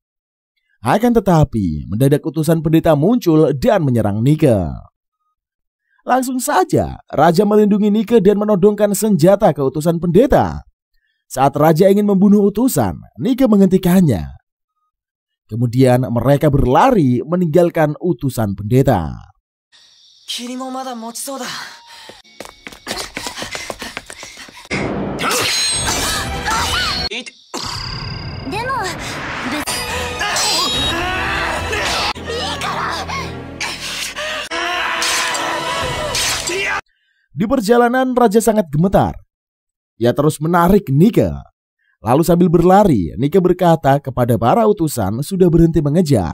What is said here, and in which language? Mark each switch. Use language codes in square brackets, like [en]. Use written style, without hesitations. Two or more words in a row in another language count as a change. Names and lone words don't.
[id] Akan tetapi mendadak utusan pendeta muncul dan menyerang Nike. Langsung saja raja melindungi Nike dan menodongkan senjata ke utusan pendeta. Saat raja ingin membunuh utusan, Nike menghentikannya. Kemudian mereka berlari meninggalkan utusan pendeta. [ja] 霧もまだ持ちそうだ。でも [id] Di perjalanan raja sangat gemetar. Ia terus menarik Nike. Lalu sambil berlari, Nike berkata kepada para utusan sudah berhenti mengejar.